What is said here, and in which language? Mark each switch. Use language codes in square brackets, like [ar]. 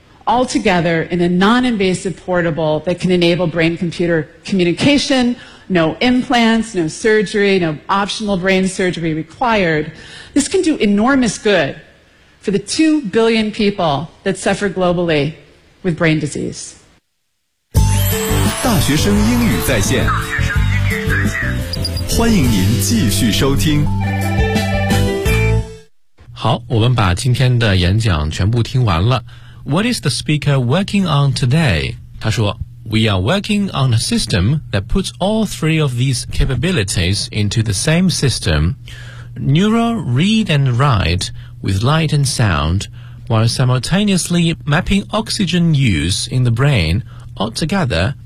[en] All together in a non-invasive portable that can enable brain-computer communication, no implants, no surgery, no optional brain surgery required. This can do enormous good for the 2 billion people that suffer globally with brain disease. [zh] 大学生英语在线，欢迎您继续收听。好，我们把今天的演讲全部听完了。 [en] What is the speaker working on today? [zh] 他说 [en] We are working on a system that puts all three of these capabilities into the same system. Neural read and write with light and sound while simultaneously mapping oxygen use in the brain altogether.